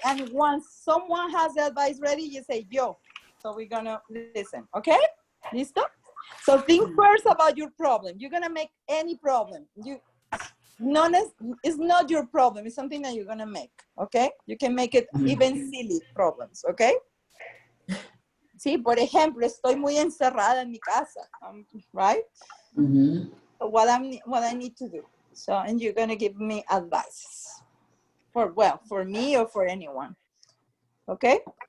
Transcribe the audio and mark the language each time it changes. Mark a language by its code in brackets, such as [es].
[en] And once someone has the advice ready, you say, yo. So we're gonna listen, okay? [es] Listo? [en] So think first about your problem. You're gonna make any problem. It's not your problem. It's something that you're gonna make, okay? You can make it even silly problems, okay? [es] Sí, por ejemplo, estoy muy encerrada en mi casa, [en] right? So what I need to do. So, and you're gonna give me advice for me or for anyone, okay?